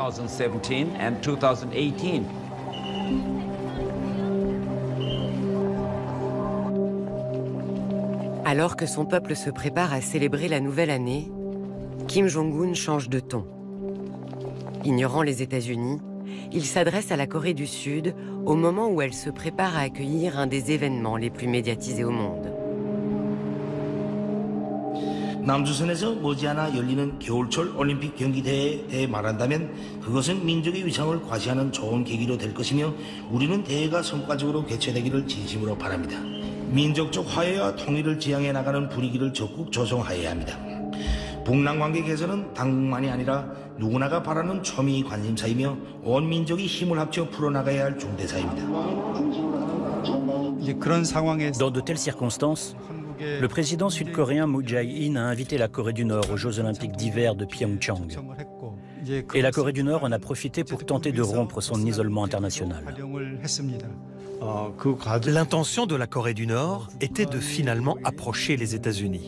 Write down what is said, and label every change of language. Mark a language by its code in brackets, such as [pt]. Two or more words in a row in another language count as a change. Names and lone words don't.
[fr] Alors que son peuple se prépare à célébrer la nouvelle année, Kim Jong-un change de ton. Ignorant les États-Unis, il s'adresse à la Corée du Sud au moment où elle se prépare à accueillir un des événements les plus médiatisés au monde. [ko] 남조선에서 머지않아 열리는 겨울철 올림픽 경기대회에 대해 말한다면 그것은 민족의 위상을 과시하는 좋은 계기로 될 것이며 우리는 대회가 성과적으로 개최되기를 진심으로 바랍니다. 민족적 화해와 통일을 지향해 나가는 분위기를 적극 조성하여야 합니다. 북남 관계 개선은 당국만이 아니라 누구나가 바라는 초미 관심사이며 온 민족이 힘을 합쳐 풀어나가야 할 중대사입니다. [fr] Dans de telles circonstances, le président sud-coréen Moon Jae-in a invité la Corée du Nord aux Jeux olympiques d'hiver de Pyeongchang. Et la Corée du Nord en a profité pour tenter de rompre son isolement international. L'intention de la Corée du Nord était de finalement approcher les États-Unis.